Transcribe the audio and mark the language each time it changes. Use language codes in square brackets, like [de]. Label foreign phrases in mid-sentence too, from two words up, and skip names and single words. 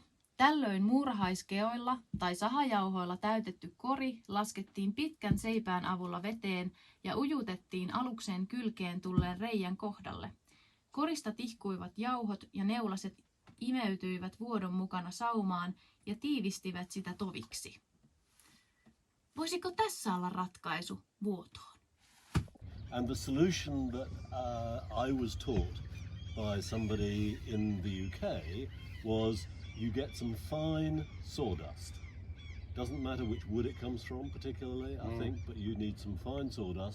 [fi] Tällöin muurahaiskeoilla tai sahajauhoilla täytetty kori laskettiin pitkän seipään avulla veteen ja ujutettiin aluksen kylkeen tulleen reijän kohdalle. Korista tihkuivat jauhot ja neulaset imeytyivät vuodon mukana saumaan ja tiivistivät sitä toviksi. Voisiko tässä olla ratkaisu vuotoon? [en] And the solution that I was taught by somebody in the UK was you get some fine sawdust. Doesn't matter which wood it comes from particularly, I think, but you need some fine sawdust.